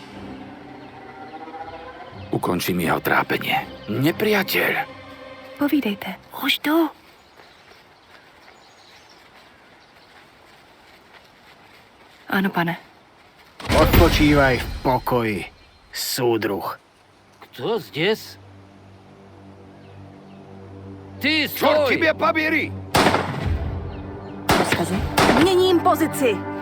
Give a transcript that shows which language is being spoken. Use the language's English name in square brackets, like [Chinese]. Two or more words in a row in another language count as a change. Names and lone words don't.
[Slovak] Ukončím jeho trápenie. Nepriateľ. [Czech] Povídejte. Už jdu. Ano, pane. [Slovak] Odpočívaj v pokoji, súdruh. [Russian] Кто здесь? Ty Čort, stoj! тебе поверю! [Czech] Rozkazy? Měním pozici.